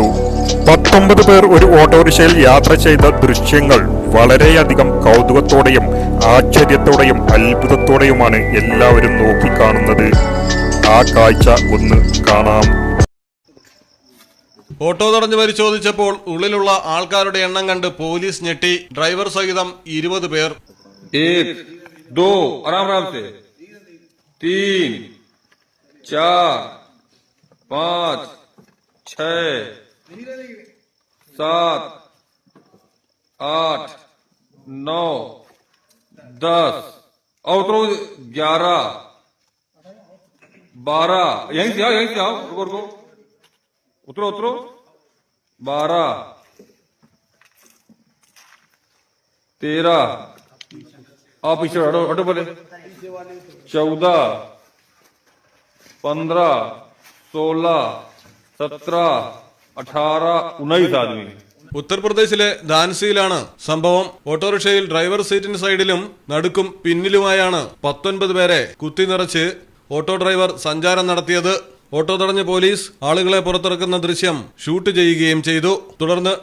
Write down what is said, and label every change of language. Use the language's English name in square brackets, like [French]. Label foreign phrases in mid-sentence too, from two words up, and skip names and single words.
[Malayalam] 19 പേർ ഒരു ഓട്ടോറിക്ഷയിൽ യാത്ര ചെയ്ത ദൃശ്യങ്ങൾ വളരെയധികം കൗതുകത്തോടെയും ആശ്ചര്യത്തോടെയും അത്ഭുതത്തോടെയുമാണ് എല്ലാവരും നോക്കിക്കാണുന്നത്. ആ കാഴ്ച ഒന്ന് കാണാം. ഓട്ടോ തടഞ്ഞു പരിശോധിച്ചപ്പോൾ ഉള്ളിലുള്ള ആൾക്കാരുടെ എണ്ണം കണ്ട് പോലീസ് ഞെട്ടി. ഡ്രൈവർ സഹിതം 20 പേർ. [Hindi] 1 2 आराम आराम से 3 4 5 6 7 8 9 10 और उतरो 11 12 यहीं से आओ रुको उतरो 12 13 आप पीछे हटो बोले 14 15 16 17 18 19 आदमी. [Malayalam] ഉത്തർപ്രദേശിലെ ധാൻസിയിലാണ് സംഭവം. ഓട്ടോറിക്ഷയിൽ ഡ്രൈവർ സീറ്റിന് സൈഡിലും നടുക്കും പിന്നിലുമായാണ് 19 പേരെ കുത്തി നിറച്ച് ഓട്ടോ ഡ്രൈവർ സഞ്ചാരം നടത്തിയത്. ഓട്ടോ തടഞ്ഞ പോലീസ് ആളുകളെ പുറത്തിറക്കുന്ന ദൃശ്യം ഷൂട്ട് ചെയ്യുകയും ചെയ്തു.